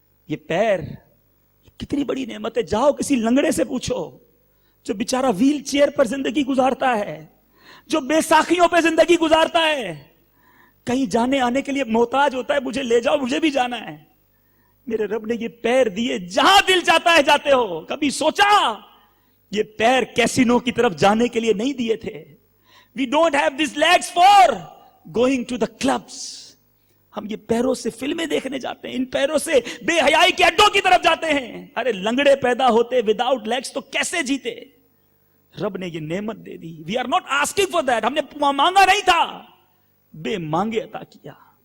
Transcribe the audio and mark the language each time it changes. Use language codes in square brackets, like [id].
[hi] ये पैर कितनी बड़ी नेमत है। जाओ किसी लंगड़े से पूछो, जो बेचारा व्हील चेयर पर जिंदगी गुजारता है, जो बेसाखियों पर जिंदगी गुजारता है, कहीं जाने आने के लिए मोहताज होता है, मुझे ले जाओ, मुझे भी जाना है। मेरे रब ने ये पैर दिए, जहां दिल जाता है जाते हो। कभी सोचा ये पैर कैसीनो की तरफ जाने के लिए नहीं दिए थे। [en] We don't have these legs for going to the clubs। [hi] हम ये पैरों से फिल्में देखने जाते हैं, इन पैरों से बेहयाई के अड्डों की तरफ जाते हैं। अरे लंगड़े पैदा होते विदाउट लेग्स तो कैसे जीते? रब ने ये नेमत दे दी। [en] we are not asking for that, [hi] हमने मांगा नहीं था, बे मांगे अता किया।